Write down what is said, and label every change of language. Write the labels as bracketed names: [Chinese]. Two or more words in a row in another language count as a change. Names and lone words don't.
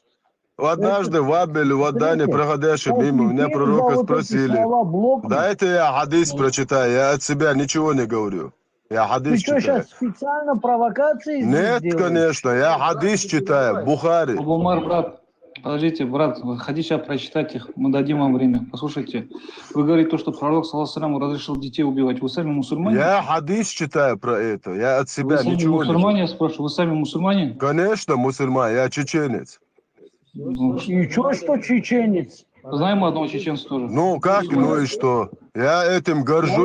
[Russian] Однажды в Абеле, в Адане, проходящий мимо, меня пророка спросили, дайте я хадис прочитаю, я от себя ничего не говорю. Я хадис Ты что, читаю. сейчас специально провокации Нет, здесь делаешь? конечно, я хадис читаю, Бухари. Абумар, брат, подождите, брат, хотите сейчас прочитать их, мы дадим вам время. Послушайте, вы говорите то, что пророк, [Arabic] صلى الله عليه وسلم, [Russian] разрешил детей убивать. Вы сами мусульмане? Я хадис читаю про это, я от себя вы сами ничего не мусульмане, говорю. я спрашиваю, вы сами мусульмане? Конечно, мусульман, я чеченец. И что, что чеченец? Знаем одного чеченца тоже. Ну как, ну и что? Я этим Да горжусь,